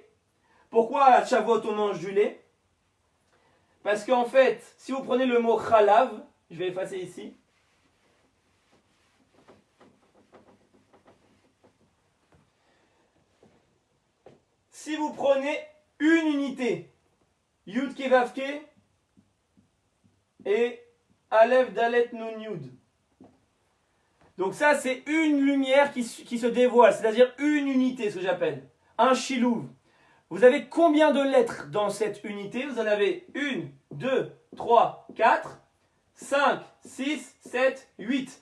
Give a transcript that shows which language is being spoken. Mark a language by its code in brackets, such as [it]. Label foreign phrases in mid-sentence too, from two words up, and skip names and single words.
[fr] Pourquoi à Shavuot on mange du lait? Parce qu'en fait, si vous prenez le mot chalav, je vais effacer ici. Si vous prenez une unité, [he] יוד קי ואו קי et אלף דלת נון יוד. [fr] Donc ça c'est une lumière qui se dévoile, c'est-à-dire une unité, ce que j'appelle. Un shilouv. Vous avez combien de lettres dans cette unité? Vous en avez 1, 2, 3, 4, 5, 6, 7, 8.